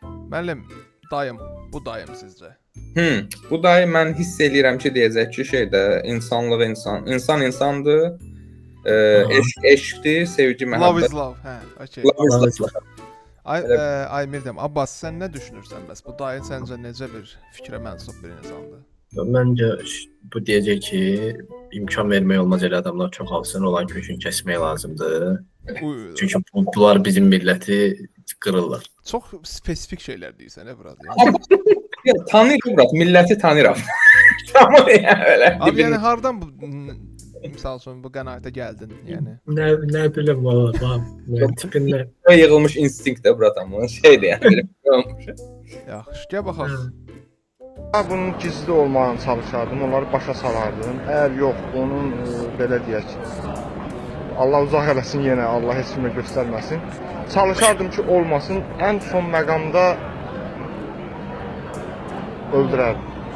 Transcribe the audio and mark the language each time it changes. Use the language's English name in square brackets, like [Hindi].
[Azerbaijani] Müəllim, dayım, bu dayım sizcə? Bu dayı mən hiss eləyirəm ki, deyəcək ki, şeydə insanlıq insan insandır. Eşqdir, sevgi, [English] Love [Azerbaijani] məhəbbət. [English] is love. Hə, okey. Love is love. [Azerbaijani] Aymirdim. Abbas, sən nə düşünürsən bəs? Bu dayı səncə necə bir fikrə mənsub bir insandır? Məncə bu deyəcək ki, imkan vermək olmaz elə adamlar çox alsın, olan kökünü kəsmək lazımdır. Çünki bunlar bizim milləti qırırlar. Çox spesifik şeylər deyirsən, burada. Tanıyıram, brat, milləti tanıyıram. [Turkish] Tamam ya öyle. [Azerbaijani] Abi yəni hardan bu misal üçün bu qənaətə gəldin, yəni? Nə bilim valla, mən tipində. Yığılmış instinkt də brat amma şeydir yəni. Yaxşı, gəl baxaq. Bunun gizli olmağını çalışardım, onları başa salardım. Əgər yox, onun belə deyək, Allah uzaq eləsin yenə, Allah heç kimə göstərməsin. Çalışardım ki, olmasın. Ən son məqamda öldürərdim.